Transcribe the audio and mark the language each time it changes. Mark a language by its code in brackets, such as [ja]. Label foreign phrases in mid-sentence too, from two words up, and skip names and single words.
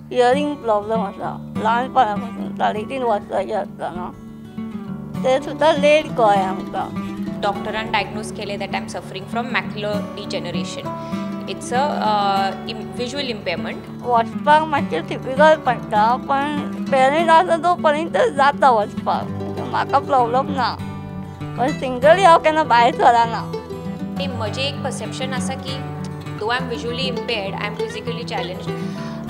[en] hearing problem [kok] असा लहानपणापासून 3.5 वर्साचे असताना ते सुद्धा लेट कळ्ळें आमकां. डॉक्टरान डायग्नोज केले [en] that I am suffering from macular degeneration. It's a visual impairment. [kok] वचपाक मातशें डिफिकल्ट पडटा पण पेरंट आसा तो पर्यंत जाता वचपाक, म्हाका प्रॉब्लेम ना. पण सिंगली हांव केन्ना भायर सरना. ते म्हजें एक परसेप्शन आसा की [en] though I am visually impaired, I am physically challenged.